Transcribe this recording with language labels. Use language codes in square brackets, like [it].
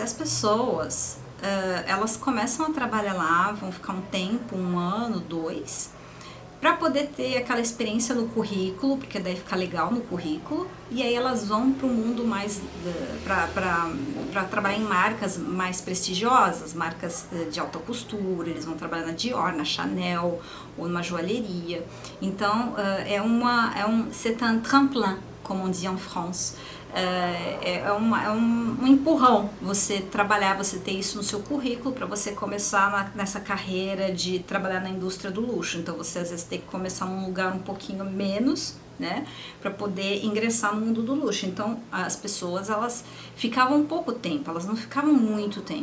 [pt] As pessoas, elas começam a trabalhar lá, vão ficar um tempo, 1 ano, 2, para poder ter aquela experiência no currículo, porque daí fica legal no currículo, e aí elas vão para o mundo mais, para trabalhar em marcas mais prestigiosas, marcas de alta costura, eles vão trabalhar na Dior, na Chanel, ou numa joalheria. [fr] Então, c'est un tremplin, comme on dit en France. [pt] É um empurrão você trabalhar, você ter isso no seu currículo para você começar nessa carreira de trabalhar na indústria do luxo. Então você às vezes tem que começar num lugar um pouquinho menos né, para poder ingressar no mundo do luxo. Então as pessoas, elas ficavam pouco tempo, elas não ficavam muito tempo.